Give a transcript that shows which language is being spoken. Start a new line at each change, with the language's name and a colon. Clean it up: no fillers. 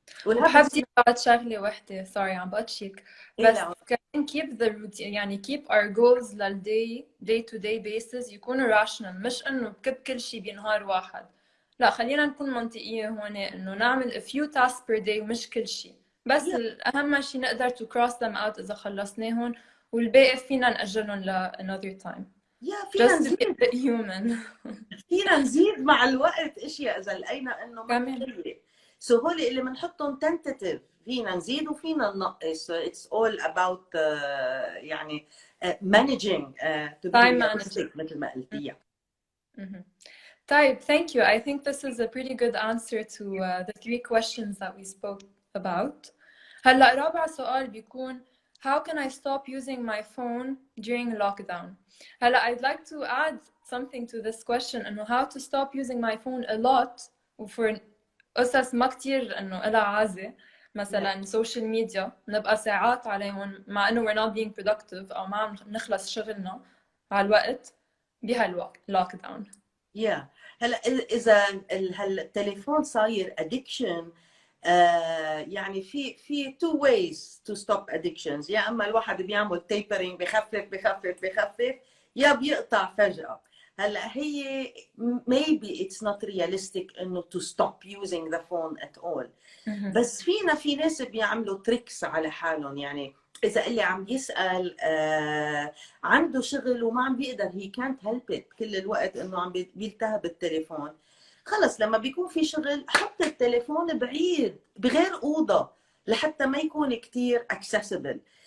Arabic: وبحب بعد شغلة وحدة، سوري عم بقطشك، بس كمان
English: keep the routine،
Arabic: يعني
English: keep our goals
Arabic: لل
English: day day to day basis
Arabic: يكونوا rational، مش انه بكب كل شيء بنهار واحد، لا خلينا نكون منطقية هون، انه نعمل
English: a few tasks per day
Arabic: ومش كل شيء، بس اهم شيء نقدر
English: to cross them out
Arabic: اذا خلصناهم، والباقي فينا نأجلهم ل
English: another time.
Arabic: فينا
English: just to be a
Arabic: نزيد
English: bit human.
Arabic: فينا نزيد مع الوقت اشياء اذا لقينا انه ما كفايه. سو هول اللي بنحطهم tentative، فينا نزيد وفينا ننقص.
English: it's all about
Arabic: يعني
English: managing to be realistic
Arabic: مثل ما قلتيها. طيب
English: thank you. I think this is a pretty good answer to the three questions that we spoke about.
Arabic: هلا رابع سؤال بيكون
English: how can I stop using my phone during lockdown؟
Arabic: هلا
English: I'd like to add something to this question
Arabic: إنه
English: how to stop using my phone a lot
Arabic: وفور قصص ما كتير إنه إلها عازة، مثلا سوشيال ميديا نبقى ساعات عليهم مع إنه
English: we're not being productive
Arabic: أو ما عم نخلص شغلنا على الوقت بهاللوك داون. هلا اذا التليفون صاير addiction، يعني في
English: two ways to stop addictions،
Arabic: يا اما الواحد بيعمل tapering بخفف يا بيقطع فجأة. هلا هي
English: maybe it's not realistic
Arabic: انه
English: to stop using the phone at all،
Arabic: بس في ناس بيعملوا تريكس على حالهم. يعني اذا اللي عم يسأل عنده شغل وما عم بيقدر
English: he can't help it
Arabic: كل الوقت انه عم بيلتهى بالتليفون، خلص لما بيكون في شغل حط التليفون بعيد بغير اوضه لحتى ما يكون كثير accessible.